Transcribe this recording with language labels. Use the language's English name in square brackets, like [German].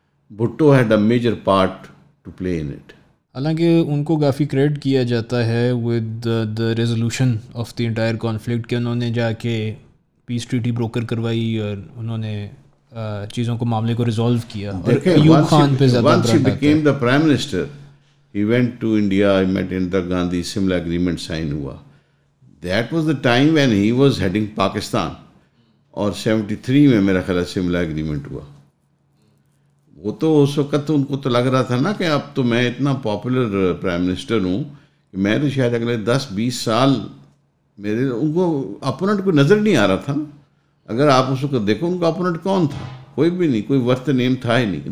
[English] Bhutto had a major part to play in it. [Urdu] حالانکہ ان کو کافی credit کیا جاتا ہے [English] with the resolution of the entire conflict [Urdu] کہ انہوں نے جا کے پیس ٹریٹی بروکر کروائی اور انہوں نے چیزوں کو معاملے کو ریزالو کیا. اور ایوب خان پہ زیادہ [English] once he became the prime minister, he went to India, he met Indira Gandhi, similar agreement sign ہوا. That was the time when he was heading Pakistan, [Urdu] اور 73 میں میرا خیال ہے سملا ایگریمنٹ ہوا. وہ تو اس وقت ان کو تو لگ رہا تھا نا کہ اب تو میں اتنا پاپولر پرائم منسٹر ہوں کہ میں تو شاید اگلے 10-20 سال میرے ان کو اپوننٹ کو نظر نہیں آ رہا تھا نا. اگر آپ اس وقت دیکھو ان کا اپوننٹ کون تھا؟ کوئی بھی نہیں, کوئی ورتھ نیم تھا ہی نہیں.